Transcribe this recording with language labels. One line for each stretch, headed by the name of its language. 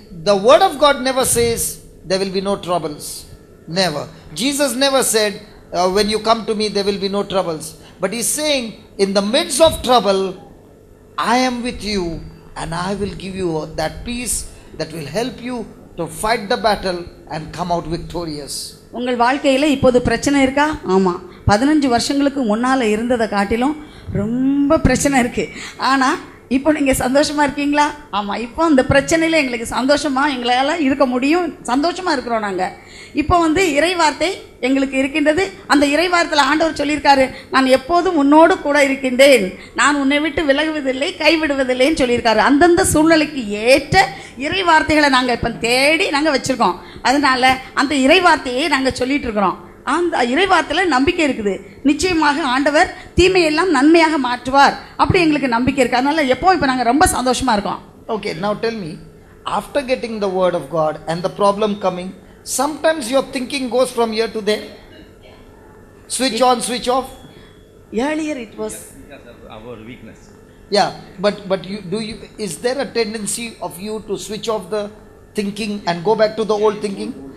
English: The word of God never says there will be no troubles. Never. Jesus never said when you come to me there will be no troubles. But he's saying in the midst of trouble I am with you and I will give you that peace that will help you to fight the battle and come out victorious.
Tamil: உங்கள் வாழ்க்கையில் இப்போது பிரச்சனை இருக்கா? ஆமாம். 15 வருஷங்களுக்கு முன்னால் இருந்ததை காட்டிலும் ரொம்ப பிரச்சனை இருக்குது. ஆனால் இப்போ நீங்கள் சந்தோஷமாக இருக்கீங்களா? ஆமாம். இப்போ அந்த பிரச்சனையில் எங்களுக்கு சந்தோஷமாக எங்களால் இருக்க முடியும். சந்தோஷமாக இருக்கிறோம் நாங்கள். இப்போ இறைவார்த்தை எங்களுக்கு இருக்கின்றது. அந்த இறைவார்த்தையில் ஆண்டவர் சொல்லியிருக்காரு, நான் எப்போதும் உன்னோடு கூட இருக்கின்றேன், நான் உன்னை விட்டு விலகுவதில்லை, கைவிடுவதில்லைன்னு சொல்லியிருக்காரு. அந்தந்த சூழ்நிலைக்கு ஏற்ற இறைவார்த்தைகளை நாங்கள் இப்போ தேடி நாங்கள் வச்சுருக்கோம். அதனால் அந்த இறைவார்த்தையை நாங்கள் சொல்லிகிட்டு இருக்கிறோம். அந்த இறைவார்த்தையில் நம்பிக்கை இருக்குது. நிச்சயமாக ஆண்டவர் தீமையெல்லாம் நன்மையாக மாற்றுவார். அப்படி எங்களுக்கு நம்பிக்கை இருக்குது. அதனால் இப்போ நாங்கள் ரொம்ப சந்தோஷமாக இருக்கோம்.
English: Okay, now tell me, after getting the word of God and the problem coming, sometimes your thinking goes from here to there. Switch on, switch off. Earlier it was Our weakness. Yeah, but is there a tendency of you to switch off the thinking and go back to the old thinking?